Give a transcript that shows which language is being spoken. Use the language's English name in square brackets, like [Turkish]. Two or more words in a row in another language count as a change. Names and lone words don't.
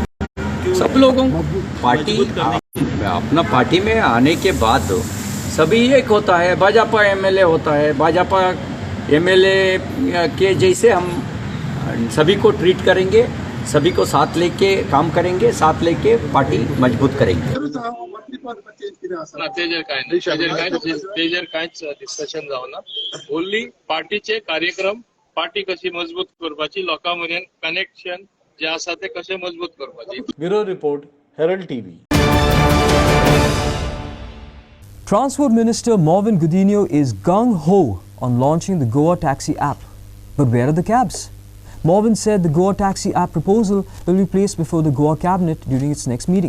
[Hindi] सब लोगों पार्टी अपना पार्टी में आने के बाद सभी एक होता है। भाजपा एमएलए होता है, भाजपा एमएलए के जैसे हम सभी को ट्रीट करेंगे, सभी को साथ लेके काम करेंगे, साथ लेके पार्टी मजबूत करेंगे। [Konkani] तेजर कांयच डिस्कशन जावना। ओन्ली पार्टीचे कार्यक्रम, पार्टी कशी मजबूत करपाची, लोकां मरेन कनेक्शन जे आसा ते कशे मजबूत करपाचे। [English] bureau report, Herald TV. Transport Minister Marvin Godinho is gung-ho on launching the Goa Taxi app. But where are the cabs? Marvin said the Goa Taxi app proposal will be placed before the Goa cabinet during its next meeting.